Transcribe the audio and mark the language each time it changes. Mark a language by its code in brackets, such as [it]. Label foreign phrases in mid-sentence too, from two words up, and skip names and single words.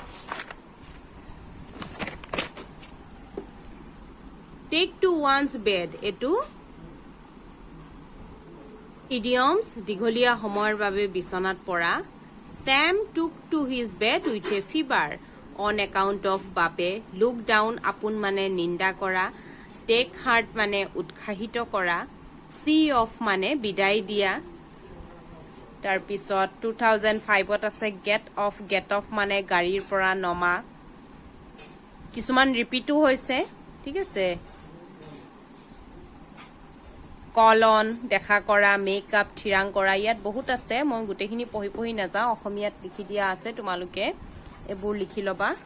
[en] take to one's bed [as] এটো idioms দীঘলীয়া সময়ৰ বাবে বিছনাত পৰা [en] Sam took to his bed with a fever on account of [as] বাপে [en] look down [as] আপোন মানে নিন্দা কৰা [en] take heart [as] মানে উৎসাহিত কৰা [en] see off [as] মানে বিদায় দিয়া তাৰ পিছত 2005 ত আছে [en] get off [as] মানে গাড়ীৰ পৰা নমা কিছুমান ৰিপিটো হৈছে ঠিক আছে কলন দেখা কৰা মেকআপ থিৰাং কৰা ইয়াত বহুত আছে মই গুটেখিনি পঢ়ি নাযাওঁ অসমীয়াত লিখি দিয়া আছে তোমালোকে এবোৰ লিখি লবা